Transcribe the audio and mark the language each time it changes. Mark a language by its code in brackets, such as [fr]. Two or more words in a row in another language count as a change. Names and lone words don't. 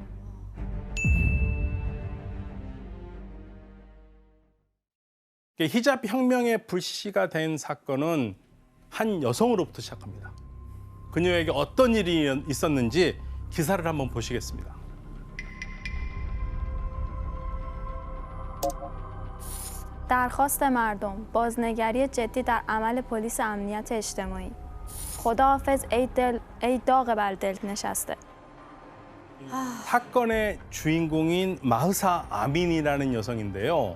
[ko] 히잡 혁명의 불씨가 된 사건은 한 여성으로부터 시작합니다. 그녀에게 어떤 일이 있었는지 기사를 한번 보시겠습니다. [fa] درخواست مردم بازنگری جدی در عمل پلیس امنیت اجتماعی خداحافظ ای داغ بر دل نشسته [ko] 사건의 주인공인 마흐사 아민이라는 여성인데요.